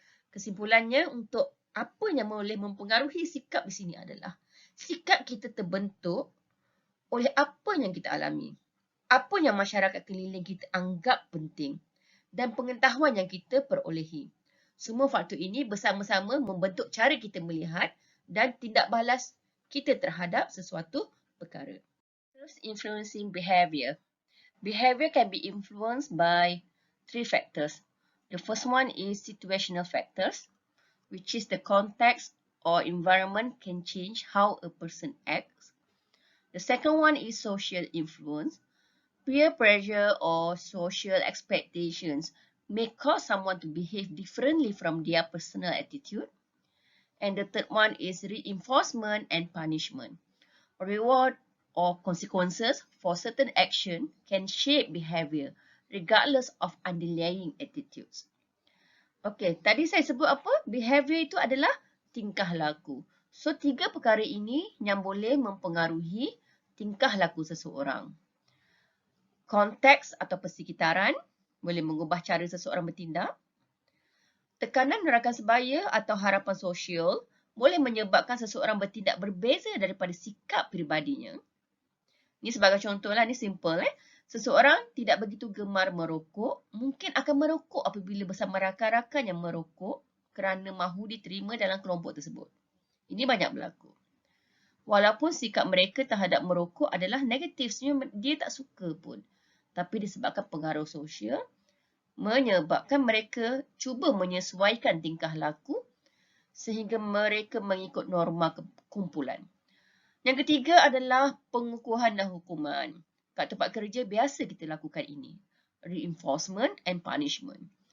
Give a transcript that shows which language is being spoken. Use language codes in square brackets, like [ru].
[ms] Kesimpulannya, untuk apa yang boleh mempengaruhi sikap di sini adalah sikap kita terbentuk oleh apa yang kita alami, apa yang masyarakat keliling kita anggap penting dan pengetahuan yang kita perolehi. Semua faktor ini bersama-sama membentuk cara kita melihat dan tindak balas kita terhadap sesuatu perkara. [en] Influencing behavior. Behavior can be influenced by three factors. The first one is situational factors, which is the context or environment can change how a person acts. The second one is social influence. Peer pressure or social expectations may cause someone to behave differently from their personal attitude. And the third one is reinforcement and punishment. Reward or consequences for certain action can shape behavior regardless of underlying attitudes. [ms] Okay, tadi saya sebut apa? Behavior itu adalah tingkah laku. So, tiga perkara ini yang boleh mempengaruhi tingkah laku seseorang. Konteks atau persekitaran boleh mengubah cara seseorang bertindak. Tekanan rakan sebaya atau harapan sosial boleh menyebabkan seseorang bertindak berbeza daripada sikap peribadinya. Ini sebagai contohlah, ini simple. Seseorang tidak begitu gemar merokok, mungkin akan merokok apabila bersama rakan-rakan yang merokok kerana mahu diterima dalam kelompok tersebut. Ini banyak berlaku. Walaupun sikap mereka terhadap merokok adalah negatif, sebenarnya dia tak suka pun. Tapi disebabkan pengaruh sosial, menyebabkan mereka cuba menyesuaikan tingkah laku sehingga mereka mengikut norma kumpulan. Yang ketiga adalah pengukuhan dan hukuman. Kat tempat kerja biasa kita lakukan ini. [en] Reinforcement and punishment.